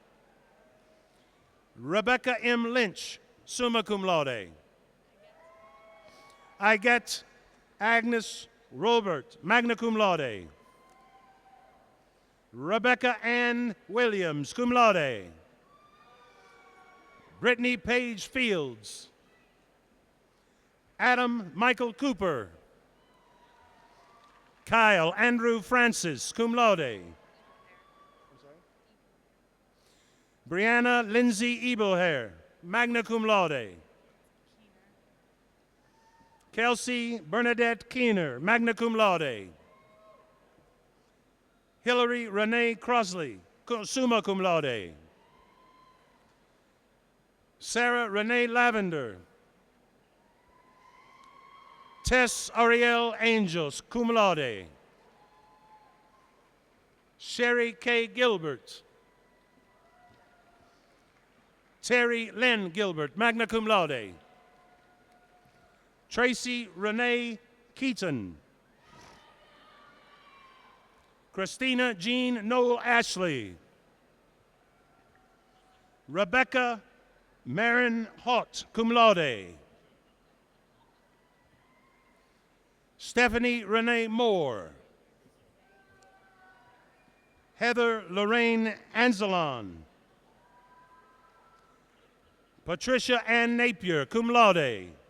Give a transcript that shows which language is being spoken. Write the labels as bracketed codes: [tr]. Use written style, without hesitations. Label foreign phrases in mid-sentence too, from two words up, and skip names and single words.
[en] Rebecca M. Lynch, [la] summa cum laude. [en] Agathe Agnes Robert, [la] magna cum laude. [en] Rebecca Ann Williams, [la] cum laude. [en] Brittany Page Fields. Adam Michael Cooper. Kyle Andrew Francis, [la] cum laude. [en] Brianna Lindsay Ebelhair, [la] magna cum laude. [en] Kelsey Bernadette Keener, [la] magna cum laude. [en] Hillary Renee Crosley, [la] summa cum laude. [en] Sarah Renee Lavender. Tess Ariel Angels, [la] cum laude. [en] Sherry K. Gilbert. Terry Lynn Gilbert, [la] magna cum laude. [en] Tracy Renee Keaton. Christina Jean Noel Ashley. Rebecca Marin Hott, [la] cum laude. [en] Stephanie Renee Moore. Heather Lorraine Anzelon. Patricia Ann Napier, [la] cum laude.